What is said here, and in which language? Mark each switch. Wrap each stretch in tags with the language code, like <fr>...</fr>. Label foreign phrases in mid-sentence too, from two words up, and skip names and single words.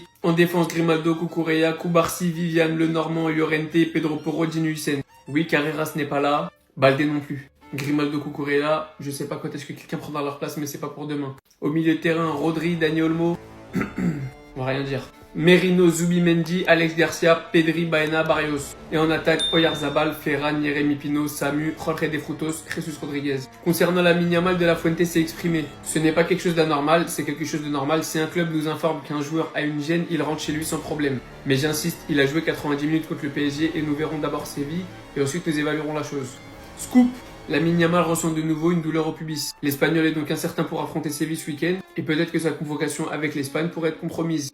<fr>En défense, Grimaldo, Cucurella, Koubarsi, Viviane, Lenormand, Llorente, Pedro Porro, Gini Hussein. Oui, Carreras n'est pas là. Balde non plus. Grimaldo, Cucurella, je sais pas quand est-ce que quelqu'un prendra leur place, mais c'est pas pour demain. Au milieu de terrain, Rodri, Dani Olmo. On va rien dire. Merino, Zubimendi, Alex Garcia, Pedri, Baena, Barrios. Et en attaque, Oyarzabal, Ferran, Yeremi Pino, Samu, Jorge de Frutos, Jesus Rodriguez. Concernant Lamine Yamal, De La Fuente s'est exprimé. Ce n'est pas quelque chose d'anormal, c'est quelque chose de normal. Si un club nous informe qu'un joueur a une gêne, il rentre chez lui sans problème. Mais j'insiste, il a joué 90 minutes contre le PSG et nous verrons d'abord Séville et ensuite nous évaluerons la chose. Scoop! Lamine Yamal ressent de nouveau une douleur au pubis. L'Espagnol est donc incertain pour affronter Séville ce week-end et peut-être que sa convocation avec l'Espagne pourrait être compromise.</fr>